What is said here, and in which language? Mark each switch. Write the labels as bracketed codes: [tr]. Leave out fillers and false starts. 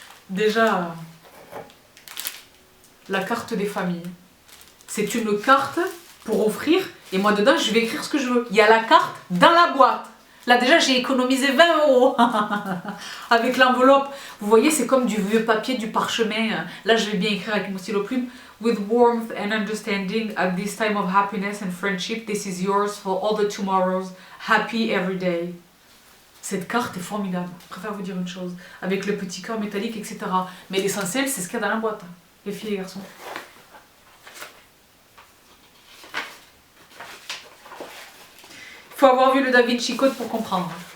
[fr] Déjà, la carte des familles. C'est une carte pour offrir, et moi dedans je vais écrire ce que je veux. Il y a la carte dans la boîte. Là déjà j'ai économisé 20 € avec l'enveloppe. Vous voyez, c'est comme du vieux papier, du parchemin. Là je vais bien écrire avec mon stylo plume. [en] With warmth and understanding at this time of happiness and friendship, this is yours for all the tomorrows. Happy every day. [fr] Cette carte est formidable. Je préfère vous dire une chose. Avec le petit cœur métallique, etc. Mais l'essentiel c'est ce qu'il y a dans la boîte. Les filles et les garçons. Il faut avoir vu le Da Vinci Code pour comprendre.